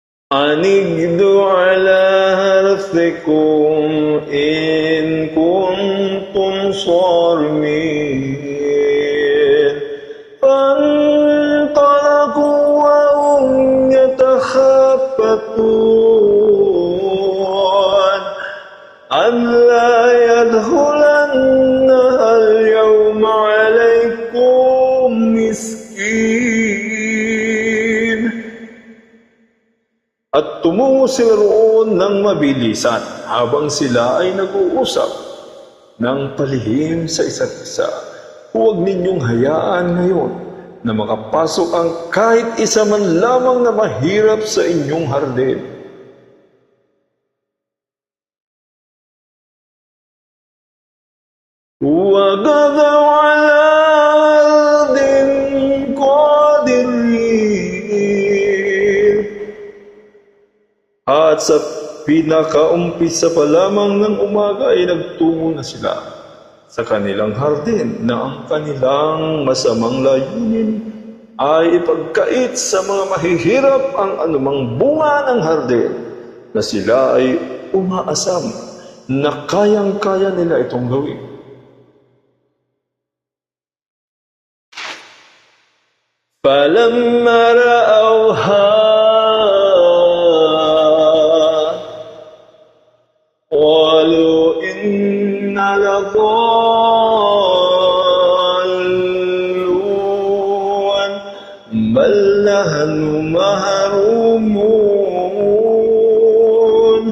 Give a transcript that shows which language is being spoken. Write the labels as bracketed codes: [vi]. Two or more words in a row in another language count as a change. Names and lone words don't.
[ar] أن اغدوا على حرثكم إن كنتم صارمين. فانطلقوا وهم يتخافتون ألا يدخلنها اليوم عليكم مسكين. [tl] At tumungo sila roon ng mabilisan habang sila ay nag-uusap ng palihim sa isa't isa. Huwag ninyong hayaan ngayon na makapasok ang kahit isa man lamang na mahirap sa inyong hardin. [ar] وَغَدَوْا عَلَى أَرْضٍ قَادِرِينَ. [tl] At sa pinakaumpisa pa lamang ng umaga ay nagtungo na sila sa kanilang hardin na ang kanilang masamang layunin ay ipagkait sa mga mahihirap ang anumang bunga ng hardin na sila ay umaasam na kayang-kaya nila itong gawin. [ar] فَلَمَّا رَأَوْهَا قَالُوا إِنَّا لَضَالُّونَ بَلْ نَحْنُ مَحْرُومُونَ.